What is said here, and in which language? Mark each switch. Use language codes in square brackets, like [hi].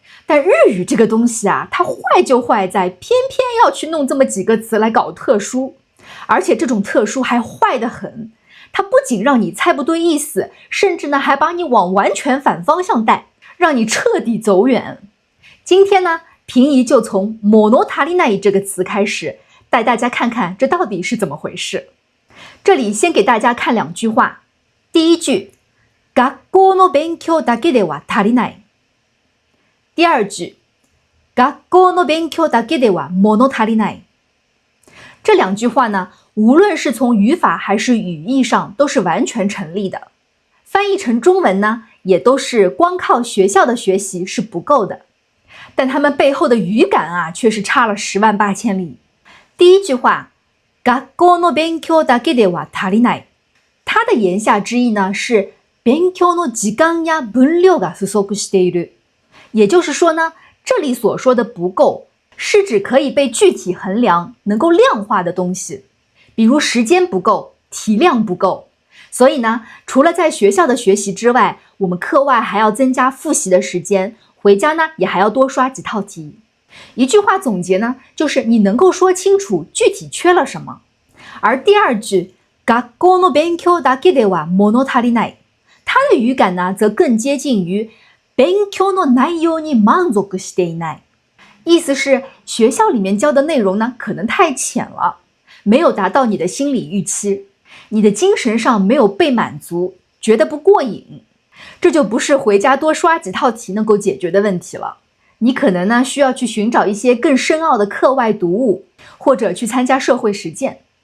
[zh] 但日语这个东西它坏就坏在偏偏要去弄这么几个词来搞特殊，而且这种特殊还坏得很，它不仅让你猜不对意思，甚至呢还把你往完全反方向带，让你彻底走远。今天呢，平宜就从物足りない这个词开始，带大家看看这到底是怎么回事。这里先给大家看两句话。第一句， [ja] 学校の勉強だけでは足りない。 [zh] 第二句， [ja] 学校の勉強だけでは物足りない。 [zh] 这两句话呢，无论是从语法还是语义上都是完全成立的。翻译成中文呢，也都是光靠学校的学习是不够的。但他们背后的语感却是差了10万8千里。第一句话， [ja] 学校の勉強だけでは足りない。 [zh] 它的言下之意呢是 [ja] 勉強の時間や分量が不足している。 [zh] 也就是说呢，这里所说的不够，是指可以被具体衡量、能够量化的东西，比如时间不够、体量不够。所以呢，除了在学校的学习之外，我们课外还要增加复习的时间。回家呢，也还要多刷几套题。一句话总结呢，就是你能够说清楚具体缺了什么。而第二句， [ja] 学校の勉強だけでは物足りない， [zh] 它的语感呢，则更接近于 [ja] 勉強の内容に満足していない。 [zh] 意思是学校里面教的内容呢，可能太浅了，没有达到你的心理预期，你的精神上没有被满足，觉得不过瘾。这就不是回家多刷几套题能够解决的问题了，你可能呢需要去寻找一些更深奥的课外读物，或者去参加社会实践。